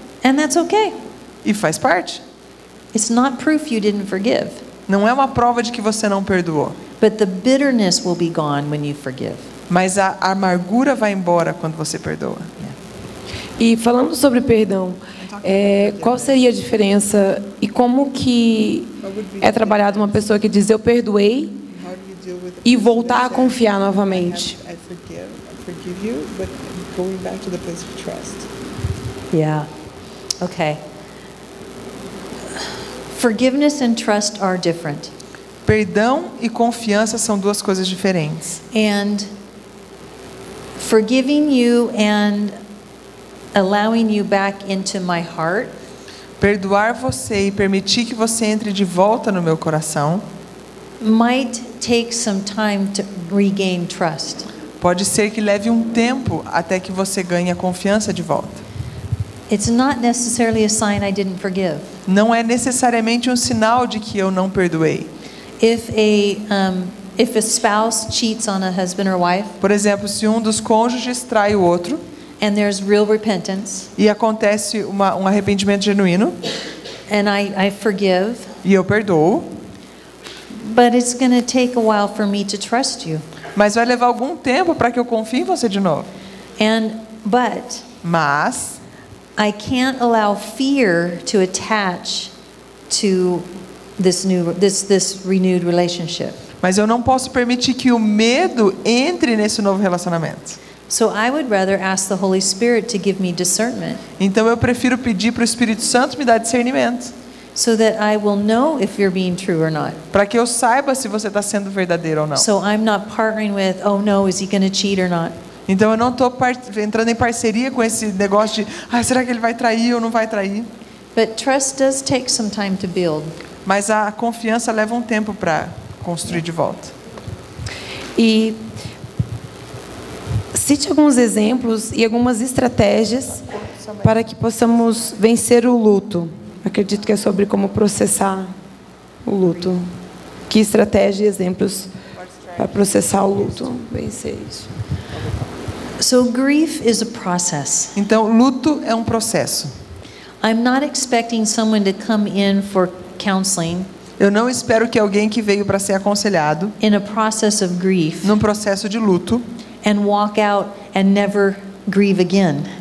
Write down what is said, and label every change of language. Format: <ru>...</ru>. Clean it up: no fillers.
<en>And that's okay.</en> <pt>E faz parte.</pt> <en>It's not proof you didn't forgive.</en> <pt>Não é uma prova de que você não perdoou.</pt> <en>But the bitterness will be gone when you forgive.</en> <pt>Mas a amargura vai embora quando você perdoa. E falando sobre perdão, qual seria a diferença e como que é trabalhado uma pessoa que diz eu perdoei</pt> <en>How do you deal with</en> <pt>e voltar a confiar novamente?</pt> <en>I forgive you, but going back to the place of trust. Yeah. Okay. Forgiveness and trust are different.</en> <pt>Perdão e confiança são duas coisas diferentes.</pt> <en>And forgiving you and allowing you back into my heart</en> <pt>Perdoar você e permitir que você entre de volta no meu coração</pt> <en>might take some time to regain trust.</en> <pt>pode ser que leve um tempo até que você ganhe a confiança de volta.</pt> <en>It's not necessarily a sign I didn't forgive.</en> <pt>Não é necessariamente um sinal de que eu não perdoei.</pt> <en>If a spouse cheats on a husband or wife</en> <pt>Por exemplo, se um dos cônjuges trai o outro</pt> <en>and there's real repentance</en> <pt>e acontece um arrependimento genuíno</pt> <en>and I forgive,</en> <pt>e eu perdoo,</pt> <en>but it's going to take a while for me to trust you.</en> <pt>mas vai levar algum tempo para que eu confie em você de novo.</pt> <en>But</en> <pt>Mas</pt> <en>I can't allow fear to attach to this renewed relationship.</en> <pt>eu não posso permitir que o medo entre nesse novo relacionamento.</pt> <en>So I would rather ask the Holy Spirit to give me discernment</en> <pt>Então eu prefiro pedir para o Espírito Santo me dar discernimento,</pt> <en>so that I will know if you're being true or not.</en> <pt>para que eu saiba se você está sendo verdadeiro ou não.</pt> <en>So I'm not partnering with, oh no, is he going to cheat or not?</en> <pt>Então eu não estou entrando em parceria com esse negócio de será que ele vai trair ou não vai trair?</pt> <en>But trust does take some time to build.</en> <pt>Mas a confiança leva um tempo para construir de volta. E cite alguns exemplos e algumas estratégias para que possamos vencer o luto. Acredito que é sobre como processar o luto. Que estratégia e exemplos para processar o luto, vencer isso.</pt> <en>So grief is a process.</en> <pt>Então, luto é um processo.</pt> <en>I'm not expecting someone to come in for counseling</en> <pt>Eu não espero que alguém que veio para ser aconselhado</pt> <en>in a process of grief</en> <pt>num processo de luto,</pt> <en>and walk out and never grieve again.</en>